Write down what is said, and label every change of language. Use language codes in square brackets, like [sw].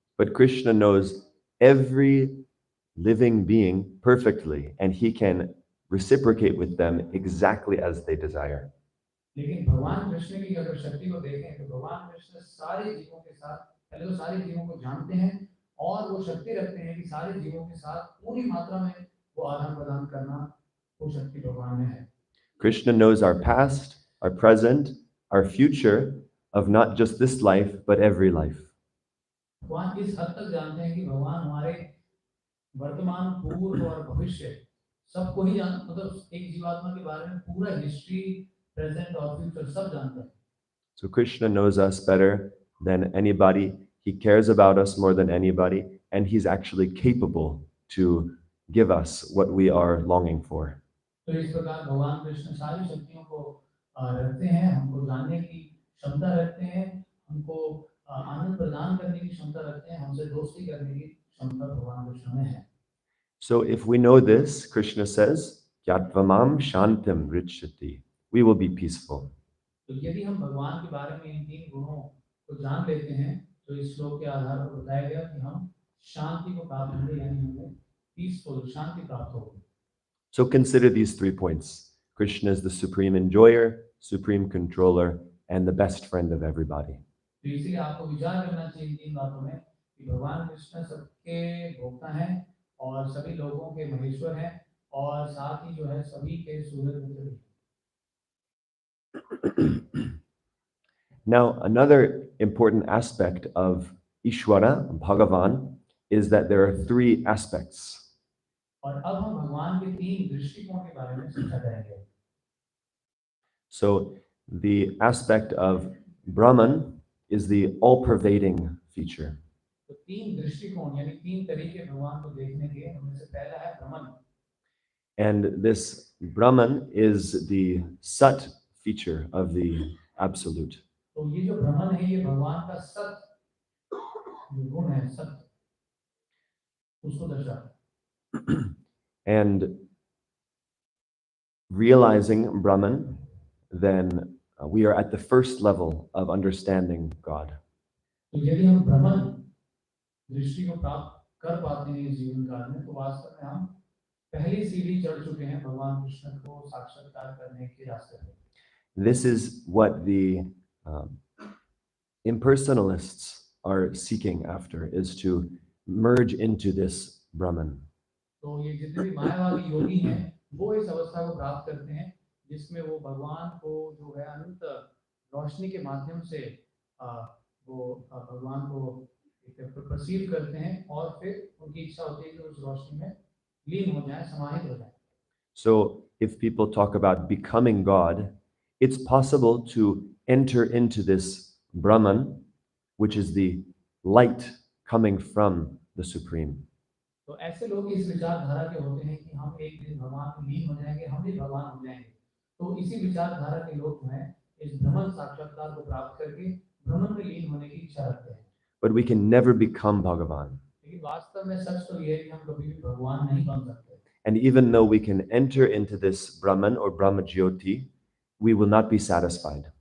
[en] But Krishna knows every living being perfectly, and he can reciprocate with them exactly as they desire. [hi] लेकिन भगवान कृष्ण की अगर शक्ति को देखें तो भगवान कृष्ण सारे जीवों के साथ, पहले तो सारे जीवों को जानते हैं और वो शक्ति रखते हैं कि सारे जीवों के साथ पूरी मात्रा में वो आदान प्रदान करना, वो शक्ति भगवान में है। [en] Krishna knows our past, our present, our future of not just this life, but every life. [hi] भगवान इस हद तक जानते हैं कि भगवान हमारे वर्तमान, पूर्व और भविष्य सबको ही जान, मतलब एक जीवात्मा के बारे में पूरा हिस्ट्री, प्रेजेंट और फ्यूचर सब जानता है। [en] So Krishna knows us better than anybody. He cares about us more than anybody, and he's actually capable to give us what we are longing for. [hi] तो इस प्रकार भगवान कृष्ण सारी शक्तियों को रखते हैं, हमको जानने की क्षमता रखते हैं, हमको आनंद प्रदान करने की क्षमता रखते हैं, हमसे दोस्ती करने की क्षमता भगवान कृष्ण में है। [en] So if we know this, Krishna says, [sa] Yatvamam Shantim Richati. [en] We will be peaceful. [hi] तो यदि हम भगवान के बारे में इन तीन गुणों को जान लेते हैं तो इस श्लोक के आधार पर बताया गया कि हम शांति को प्राप्त होंगे, यानी हमें पीसफुल शांति प्राप्त होगी। [en] So consider these 3 points. Krishna is the supreme enjoyer, supreme controller, and the best friend of everybody. [hi] तो इसलिए आपको विचार करना चाहिए इन तीन बातों में कि भगवान कृष्ण सबके भोक्ता हैं और सभी लोगों के महेश्वर हैं और साथ ही जो है सभी के सूर्य मित्र भी। [en] Now, another important aspect of Ishwara, Bhagavan, is that there are 3 aspects. [hi] और अब हम भगवान के तीन दृष्टिकोण के बारे में चर्चा करेंगे। [en] So, the aspect of Brahman is the all-pervading feature. [hi] तो तीन दृष्टिकोण यानी तीन तरीके भगवान को देखने के, उनमें से पहला है भ्रमण। [en] And this Brahman is the Sat feature of the Absolute. [hi] तो ये जो भ्रमण है ये भगवान का सत जो गुण है, सत उसको दर्शाता है। [en] And realizing Brahman, then we are at the first level of understanding God. [hi] तो यदि हम भ्रमण दृष्टि को प्राप्त कर पाते हैं इस जीवन काल में तो वास्तव में हम पहली सीढ़ी चढ़ चुके हैं भगवान कृष्ण को साक्षात्कार करने के रास्ते पे। [en] This is what the impersonalists are seeking after, is to merge into this Brahman. [hi] तो ये जितने भी मायावादी योगी हैं वो इस अवस्था को प्राप्त करते हैं जिसमें वो भगवान को जो है अनंत रोशनी के माध्यम से वो भगवान को परसीव करते हैं और फिर उनकी इच्छा होती है कि उस रोशनी में लीन हो जाए, समाहित हो जाए। [en] So if people talk about becoming God, it's possible to enter into this Brahman, which is the light coming from the Supreme. [hi] तो ऐसे लोग इस विचारधारा के होते हैं कि हम एक दिन भगवान में लीन हो जाएंगे, हम भी भगवान हो जाएंगे। तो इसी विचारधारा के लोग जो हैं इस भ्रमण साक्षात्कार को प्राप्त करके भ्रमण में लीन होने की इच्छा रखते हैं। [en] But we can never become Bhagavan. [hi] लेकिन वास्तव में सच तो ये है कि हम कभी भी भगवान नहीं बन सकते। [en] And even though we can enter into this Brahman or Brahma Jyoti, we will not be satisfied.